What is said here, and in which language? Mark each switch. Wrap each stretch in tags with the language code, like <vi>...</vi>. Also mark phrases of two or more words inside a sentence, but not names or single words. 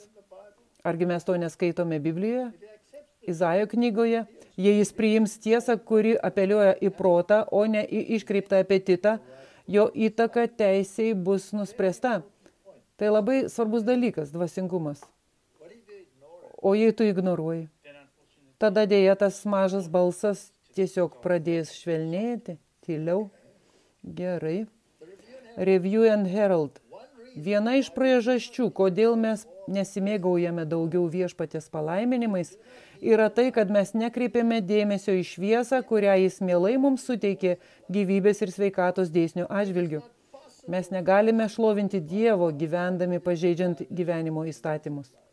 <lt>Argi mes to neskaitome Biblijoje? Izaijo knygoje, jei jis priims tiesą, kuri apeliuoja į protą, o ne į iškreiptą apetitą, jo įtaka teisei bus nuspręsta. Tai labai svarbus dalykas, dvasingumas. O jei tu ignoruoji, tada dėja tas mažas balsas tiesiog pradės švelnėti, tyliau. Gerai. Review and Herald. Viena iš priežasčių, kodėl mes nesimėgaujame daugiau viešpaties palaiminimais, yra tai, kad mes nekreipiame dėmesio į šviesą, kurią jis mielai mums suteikė gyvybės ir sveikatos dėsnių atžvilgių. Mes negalime šlovinti Dievo, gyvendami pažeidžiant gyvenimo įstatymus.</lt>